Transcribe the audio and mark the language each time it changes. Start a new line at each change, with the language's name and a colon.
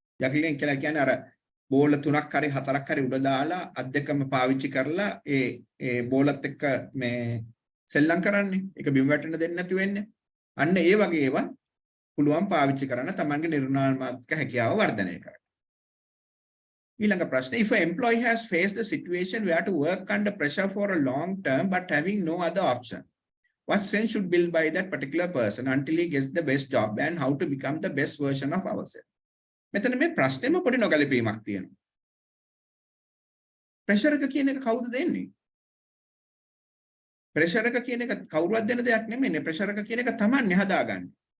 Sinhala: ජග්ලින් කියලා කියන්නේ අර බෝල 3ක් හරි 4ක් හරි උඩ දාලා අත් දෙකම පාවිච්චි කරලා ඒ බෝලත් එක්ක මේ සෙල්ලම් කරන්නේ. ඒක බිම වැටෙන්න දෙන්නේ නැති වෙන්නේ. අන්න ඒ වගේ ඒවා පුළුවන් පාවිච්චි කරන්න තමන්ගේ නිර්මාණාත්මක හැකියාව වර්ධනය කරන්න. ඊළඟ ප්‍රශ්නේ
English: if an employee has faced a situation where to work under pressure for a long term but having no other option, what strength should build by that particular person until he gets the best job and how to become the best version of ourselves?
Sinhala: මෙතන මේ ප්‍රශ්නේම පොඩි නොගැලපීමක් තියෙනවා. Pressure එක කියන එක කවුද දෙන්නේ? Pressure එක කියන එක කවුරුවත් දෙන දෙයක් නෙමෙයි. ප්‍රෙෂර් එක කියන එක තමන්නේ හදාගන්නේ.